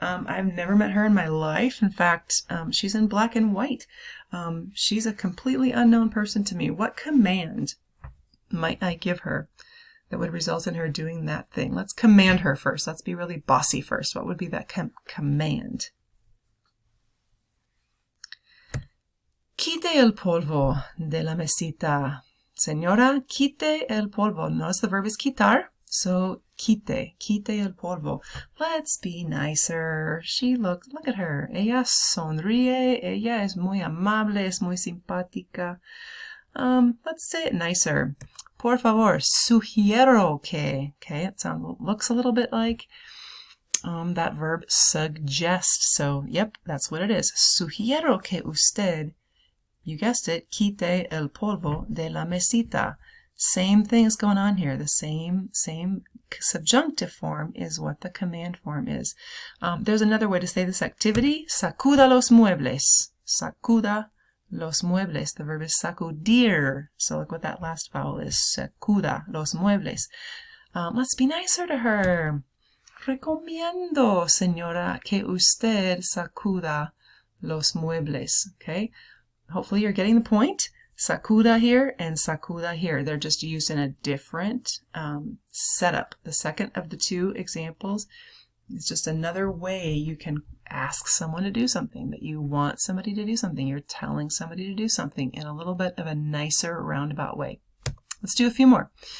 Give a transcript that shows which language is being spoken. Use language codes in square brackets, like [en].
[en] I've never met her in my life. In fact, she's in black and white. She's a completely unknown person to me. What command might I give her that would result in her doing that thing? Let's command her first. Let's be really bossy first. What would be that command? [es] Quite el polvo de la mesita. Señora, quite el polvo. [en] Notice the verb is quitar. So, [es] quite el polvo. [en] Let's be nicer. Look at her. [es] Ella sonríe. Ella es muy amable, es muy simpática. [en] Let's say it nicer. [es] Por favor, sugiero que. [en] Okay, it looks a little bit like that verb suggest. So, yep, that's what it is. [es] Sugiero que usted, [en] you guessed it, [es] quite el polvo de la mesita. [en] Same thing is going on here. The same subjunctive form is what the command form is. There's another way to say this activity. [es] Sacuda los muebles. Sacuda los muebles. [en] The verb is [es] sacudir. [en] So look what that last vowel is. [es] Sacuda los muebles. [en] Let's be nicer to her. [es] Recomiendo, señora, que usted sacuda los muebles. [en] Okay? Hopefully you're getting the point. Sacuda here and sacuda here. They're just used in a different setup. The second of the two examples is just another way you can ask someone to do something, that you want somebody to do something. You're telling somebody to do something in a little bit of a nicer, roundabout way. Let's do a few more.